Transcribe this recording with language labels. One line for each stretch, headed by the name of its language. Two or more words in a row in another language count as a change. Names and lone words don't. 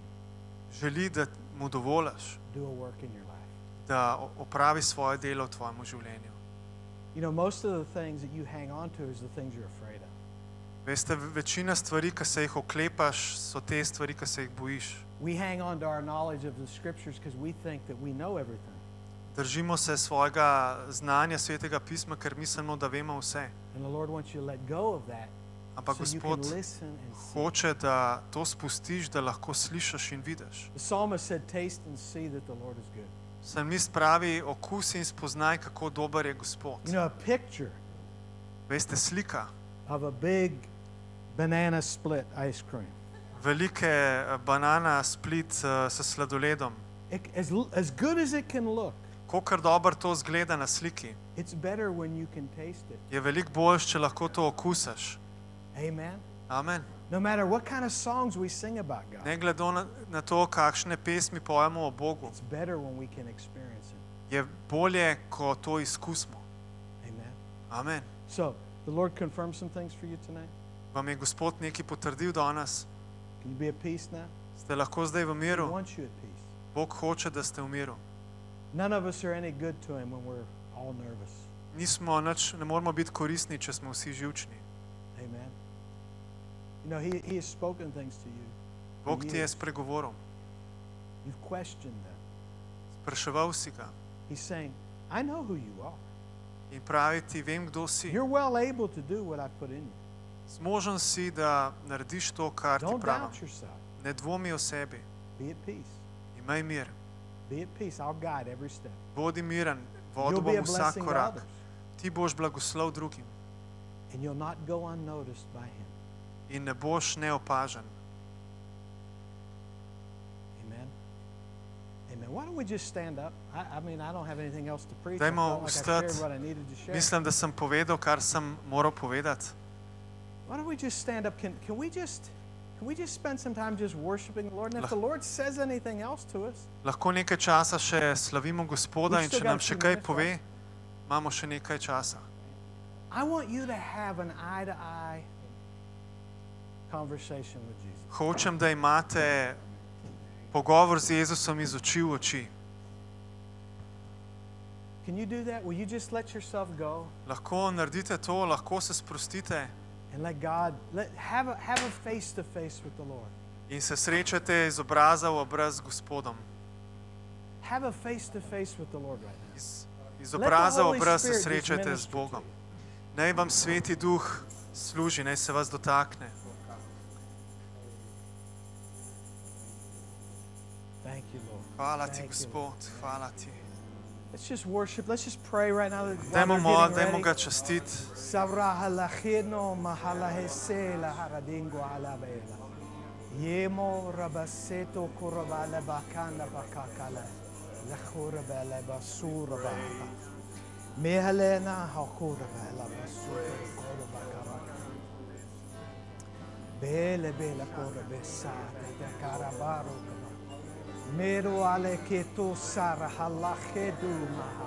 Slovenian: Želi, da mu dovoliš,
English: do a work in your life.
Slovenian: da opravi svoje delo v tvojem življenju.
English: You know, most of the things that you hang on to is the things you're afraid of.
Slovenian: Veste, večina stvari, ki se jih oklepaš, so te stvari, ki se jih bojiš.
English: We hang on to our knowledge of the scriptures because we think that we know everything.
Slovenian: Držimo se svojega znanja Svetega pisma, ker mislimo, da vemo vse.
English: And the Lord wants you to let go of that
Slovenian: Ampak
English: so you can
Slovenian: Gospod
English: listen and see.
Slovenian: hoče, da to spustiš, da lahko slišiš in vidiš.
English: The psalmist said, taste and see that the Lord is good.
Slovenian: Psalmist pravi, okusi in spoznaj, kako dober je Gospod.
English: You know, a picture
Slovenian: Veste, slika
English: of a big banana split ice cream.
Slovenian: velike
English: banana split
Slovenian: s sladoledom.
English: As good as it can look,
Slovenian: Kolikor dobro to zgleda na sliki,
English: it's better when you can taste it.
Slovenian: je veliko boljše, če lahko to okusiš.
English: Amen.
Slovenian: Amen.
English: No matter what kind of songs we sing about God,
Slovenian: Ne glede na to, kakšne pesmi pojemo o Bogu,
English: it's better when we can experience it.
Slovenian: je bolje, ko to izkusimo.
English: Amen.
Slovenian: Amen.
English: So, the Lord confirmed some things for you tonight.
Slovenian: Vam je Gospod nekaj potrdil danes?
English: Can you be at peace now?
Slovenian: Ste lahko zdaj v
English: He
Slovenian: miru?
English: wants you at peace.
Slovenian: Bog hoče, da ste v miru.
English: None of us are any good to him when we're all nervous.
Slovenian: Ne moramo biti koristni, če smo vsi živčni.
English: Amen. You know, he has spoken things to you. for
Slovenian: Bog ti je
English: years.
Slovenian: spregovoril.
English: You've questioned them.
Slovenian: Spraševal si ga
English: He's saying, I know who you are.
Slovenian: in pravi ti, vem, kdo si.
English: You're well able to do what I've put in you.
Slovenian: Zmožen si, da narediš to, kar ti
English: Don't
Slovenian: pravim.
English: doubt yourself.
Slovenian: Ne dvomi o sebi.
English: Be at peace.
Slovenian: Imej mir.
English: Be at peace. I'll guide every step.
Slovenian: Bodi miren.
English: You'll
Slovenian: Vodil
English: be a
Slovenian: bom vsak
English: blessing to
Slovenian: korak.
English: others.
Slovenian: Ti boš blagoslov drugim
English: And you'll not go unnoticed by him.
Slovenian: in ne boš neopažen.
English: Amen. Amen. Why don't we just stand up? I mean, I don't have anything else to preach.
Slovenian: Dajmo
English: I felt like I shared
Slovenian: vstati.
English: what I needed to share.
Slovenian: Mislim, da sem povedal, kar sem moral povedati.
English: Why don't we just stand up? Can we just spend some time just worshiping the Lord? And if the Lord says anything else to us,
Slovenian: Lahko nekaj časa še slavimo Gospoda
English: We've
Slovenian: in
English: still
Slovenian: če
English: got
Slovenian: nam
English: a
Slovenian: še
English: few
Slovenian: kaj
English: minutes,
Slovenian: pove, imamo še nekaj časa.
English: I want you to have an eye-to-eye conversation with Jesus.
Slovenian: Hočem, da imate pogovor z Jezusom iz oči v oči.
English: Can you do that? Will you just let yourself go
Slovenian: Lahko naredite to, lahko se sprostite
English: and let God have a face-to-face with the Lord?
Slovenian: in se srečate iz obraza v obraz z Gospodom.
English: Have a face-to-face with the Lord right now.
Slovenian: Iz obraza v
English: Holy
Slovenian: obraz se
English: Spirit just
Slovenian: srečate z
English: minister to
Slovenian: Bogom.
English: you.
Slovenian: Naj vam Sveti Duh služi, naj se vas dotakne.
English: Thank you, Lord.
Slovenian: Hvala ti,
English: Thank you,
Slovenian: Gospod, hvala ti.
English: Let's just worship. Let's just pray right now.
Slovenian: Dajmo ga častiti. Savraha lachino mahala hesela haradingo alabela. Yemo rabaseto kurabala bakana bakakala. Lachurabala basura baha. Mehalena hakurabala basura kurabakara. Bele bele kurabesata de karabaro. Mero ale keto sara halachedu maha.